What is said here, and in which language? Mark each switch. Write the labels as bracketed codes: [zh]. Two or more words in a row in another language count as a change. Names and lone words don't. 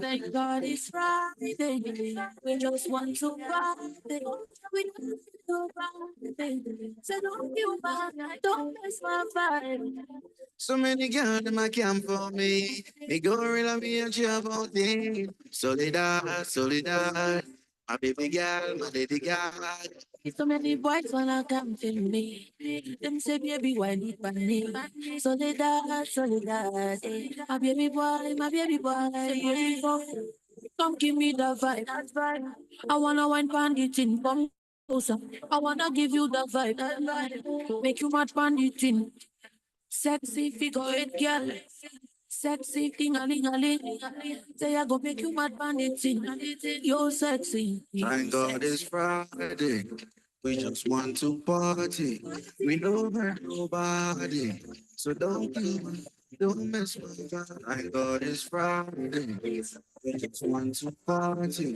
[en] Thank God it's Friday. We just want to party. We don't nobody. So don't kill my, don't mess my vibe. So many girls in my camp for me. Me gorilla me a job out there. [es] Solidar, solidar. [en] My baby girl, my lady girl. So many boys wanna come to me. Them say, baby, why need money? [es] Soledad, soledad. [en] My baby boy, my baby boy. Baby boy. Come give me the vibe. That's vibe. I wanna wine bandit in. Come closer. I wanna give you the vibe. That vibe. Make you match bandit in. Sexy figure eight girl. Sexy thing a ling a ling. Say I go make you mad bandit in. You're sexy. Thank God it's Friday. We just want to party. We don't hurt nobody. So don't kill me. Don't mess with my vibe. Thank God it's Friday. We just want to party.